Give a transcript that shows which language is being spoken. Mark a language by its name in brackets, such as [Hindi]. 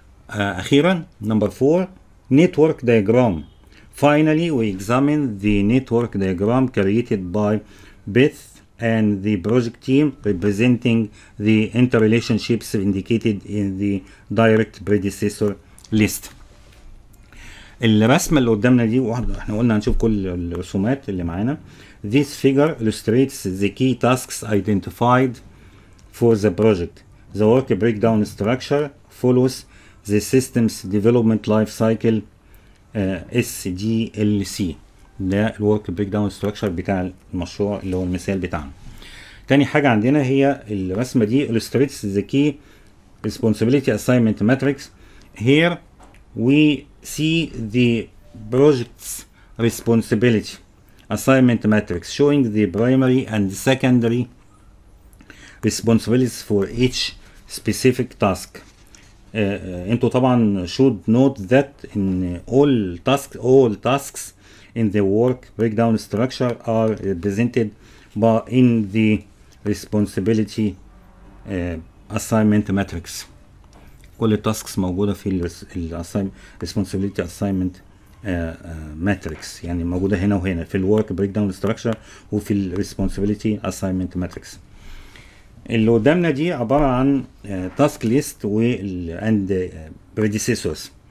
[Arabic] أخيرا, [English] number 4, network diagram. Finally, we examine the network diagram created by Beth and the project team, representing the interrelationships indicated in the direct predecessor list. [Arabic] الرسمة اللي قدامنا دي احنا قلنا هنشوف كل الرسومات اللي معانا. [English] This figure illustrates the key tasks identified for the project. The work breakdown structure follows the system's development life cycle SDLC. [Arabic] ده الورك بريك داون ستراكشر بتاع المشروع اللي هو المثال بتاعنا. تاني حاجة عندنا هي الرسمة دي [English] illustrates the key responsibility assignment matrix. Here we see the project's responsibility assignment matrix showing the primary and secondary responsibilities for each specific task. [Arabic] انتوا طبعا [English] should note that in all tasks in the work breakdown structure are represented in the responsibility assignment matrix. [Arabic] كل التاسكس موجودة في responsibility assignment matrix، يعني موجودة هنا وهنا في الwork breakdown structure وفي responsibility assignment matrix. اللي قدامنا دي عبارة عن task list and predecessors.